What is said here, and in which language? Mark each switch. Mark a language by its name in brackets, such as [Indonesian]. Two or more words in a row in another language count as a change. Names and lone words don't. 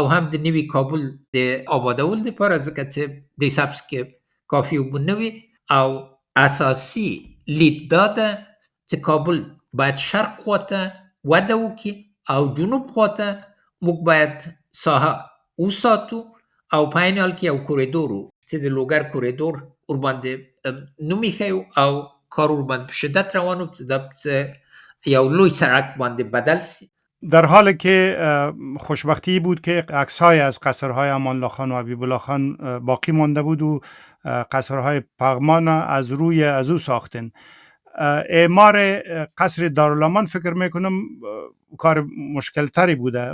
[Pashto] هم د نوي کابل د آبادولو دپاره ځکه چې د سبز کې کافي اوبه نه وي او اساسي لید دا ده چې کابل باید شرق خواته وده وکړي او جنوب خواته موږ باید ساحه وساتو او په عین حال کې یو کوریدور چې د لوګر کوریدور ورباندې نوم ایښی او کار ورباندې په شدت روان و چې دا یو لوی سړک باندې بدل سي. [Persian] در حالی که خوشبختی بود که عکس‌های از قصرهای امان الله خان و حبیب الله خان باقی مانده بود و قصرهای پغمان از روی از او ساختن. اعمار قصر دارالامان فکر میکنم کار مشکل تری بوده.